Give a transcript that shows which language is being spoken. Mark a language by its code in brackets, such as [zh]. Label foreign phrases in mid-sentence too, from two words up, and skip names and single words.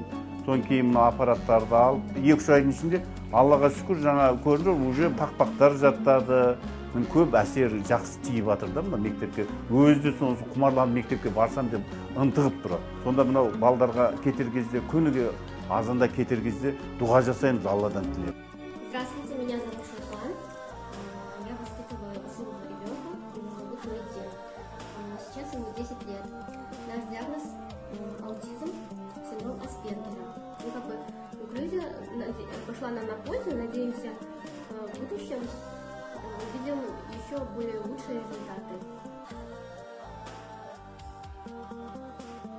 [kk] Содан кейін мына аппараттарды алып, 2-3 айдың ішінде, Аллаға шүкір, жаңа көрініп, уже пақпақтар жаттады. Көп әсер жақсы тиіп жатыр да мына мектепке. Өзі сонысы құмарланып мектепке барсам деп ынтығып тұрады. Сонда мынау балдарға кетер кезде, күніге азанда кетер кезде дұға жасаймыз, Алладан тілеп. [ru] Здравствуйте, меня зовут Шухлан. Я воспитываю особого ребенка, его зовут Медин. Сейчас ему 10 лет. Наш диагноз – аутизм, синдром Аспергера. Инклюзия пошла нам на пользу, надеемся, в будущем увидим еще более лучшие результаты.